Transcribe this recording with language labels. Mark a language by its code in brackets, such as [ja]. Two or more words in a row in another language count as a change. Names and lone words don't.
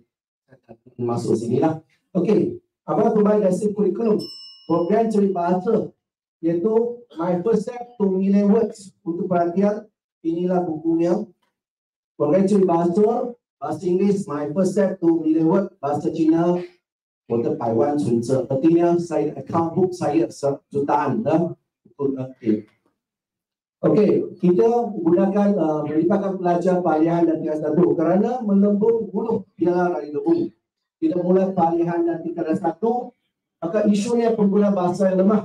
[ms] Masuk sinilah. Okey, apa pembahas dari kurikulum? Program cari bahasa, iaitu My First Step to Million Words. Untuk perhatian, inilah bukunya. Program cari bahasa, bahasa Inggeris, My First Step to Million Words. Bahasa Cina, 我的百万存折. Artinya saya [en] account book [ms] saya jutaan dah. Okey, kita gunakan melibatkan pelajar peralihan dan tingkatan 1 kerana melembung buluh biarlah dari lebung. Kita mulai peralihan dan tingkatan 1, maka isunya pengguna bahasa yang lemah.